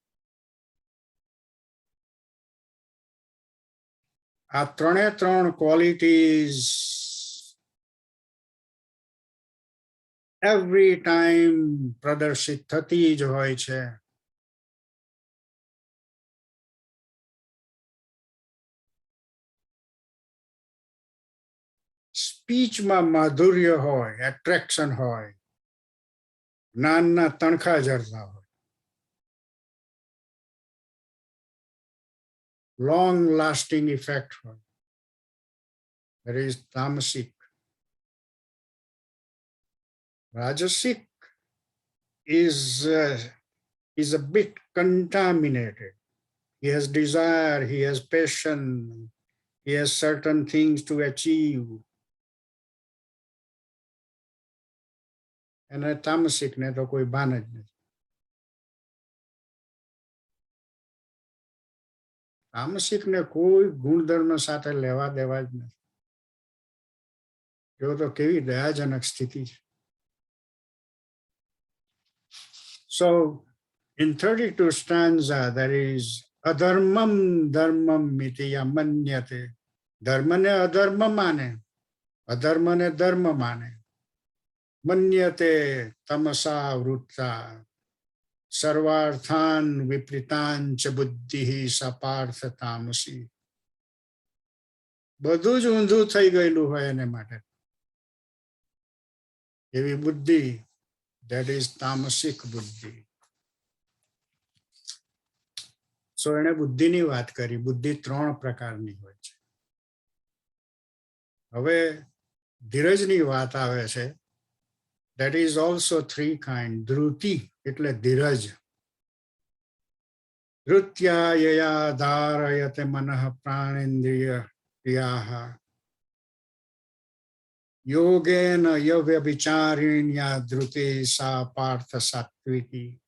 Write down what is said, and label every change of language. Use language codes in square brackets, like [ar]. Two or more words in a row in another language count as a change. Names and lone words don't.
[gu] આ ત્રણે ત્રણ [en] qualities every time [gu] પ્રદર્શિત થતી જ હોય છે. સ્પીચમાં માધુર્ય હોય, એટ્રેક્શન હોય, જ્ઞાનના તણખા જરતા હોય, [en] long lasting effect [gu] હોય. [en] That is tamasic. Rajasic is a bit contaminated. He has desire, he has passion, he has certain things to achieve. And a [gu] તામસિક ને તો કોઈ ભાન જ નથી. તામસિક ને કોઈ ગુણધર્મ સાથે લેવા દેવા જ નથી. જો તો કેવી દયાજનક સ્થિતિ છે. [en] So in 32 stanza there is [sa] अधर्मं धर्ममिति या मन्यते. [gu] ધર્મ ને અધર્મ માને, અધર્મ ને ધર્મ માને. [sa] મન્યતે તમસા વૃત્તા. सर्वार्थान विपरीतान च बुद्धि सा पार्थ तामसी. [gu] બધું જ ઊંધું થઈ ગયેલું હોય એને માટે એવી બુદ્ધિ, [en] that is [gu] તામસિક બુદ્ધિ. સો એને બુદ્ધિની વાત કરી. બુદ્ધિ 3 પ્રકારની હોય છે. હવે ધીરજની વાત આવે છે. [en] that is also 3 kind. [gu] ધૃતિ એટલે ધીરજ. [sa] ધૃત્યા યયા ધારયતે મનઃ પ્રાણેન્દ્રિય ક્રિયાઃ યોગેન યવ્યભિચારિણ્યા ધૃતે સા પાર્થ સાત્વિકી.